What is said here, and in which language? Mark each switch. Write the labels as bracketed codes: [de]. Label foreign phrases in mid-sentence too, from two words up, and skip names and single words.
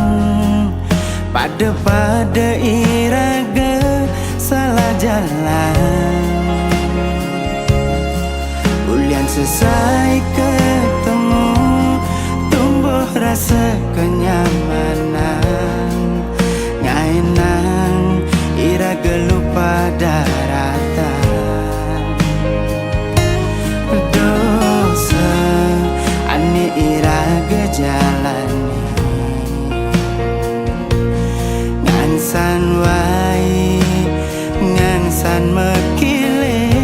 [ban] pada iraga salah jalan. [id] Ulian selesai ketemu, tumbuh rasa kenyamanan. [ban] Ngaenang iraga lupa daratan. Iraga jalan ngangsan wai, ngangsan mekile.